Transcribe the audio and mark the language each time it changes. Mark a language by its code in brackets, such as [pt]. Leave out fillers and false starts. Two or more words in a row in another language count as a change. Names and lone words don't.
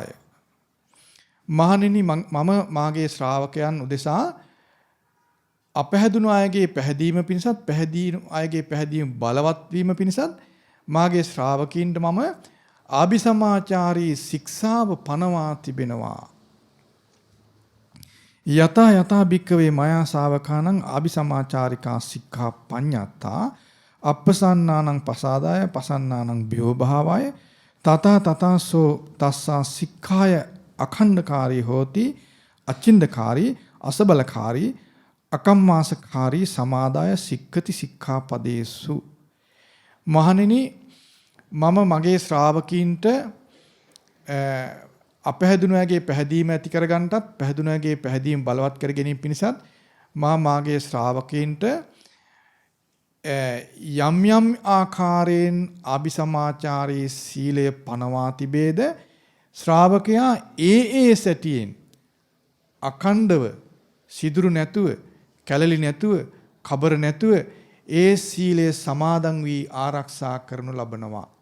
[si] මහණෙනි මම මාගේ ශ්‍රාවකයන් උදෙසා අපහැදුණු අයගේ පැහැදීම පිණිසත් පැහැදීණු අයගේ පැහැදීම බලවත් වීම පිණිසත් මාගේ ශ්‍රාවකීන්ට මම ආභිසමාචාරී ශික්ෂාව පනවා තිබෙනවා. [pi] යතා යතා භික්ඛවේ මයා ශාවකානං ආභිසමාචාරිකා සික්ඛා පඤ්ඤත්තා අප්පසන්නානං පසාදාය පසන්නානං භයෝ භාවාය තතා තතාසෝ තස්සා සික්ඛාය අඛණ්ඩකාරී හෝති අචින්දකාරී අසබලකාරී අකම්මාසකාරී සමාදාය සික්ඛති සික්ඛාපදේසු. [si] මහණෙනි මම මගේ ශ්‍රාවකීන්ට අපහැදුණු අයගේ පැහැදීම ඇති කරගන්නටත් පැහැදුණු අයගේ පැහැදීම බලවත් කර ගැනීම පිණිසත් මාගේ ශ්‍රාවකීන්ට යම් යම් ආකාරයෙන් අபிසමාචාරී සීලය පනවා තිබේද ශ්‍රාවකයා ඒ සැටියෙන් අඛණ්ඩව සිදුරු නැතුව කැළලි නැතුව කබර නැතුව ඒ සීලය සමාදන් වී ආරක්ෂා කරනු ලබනවා.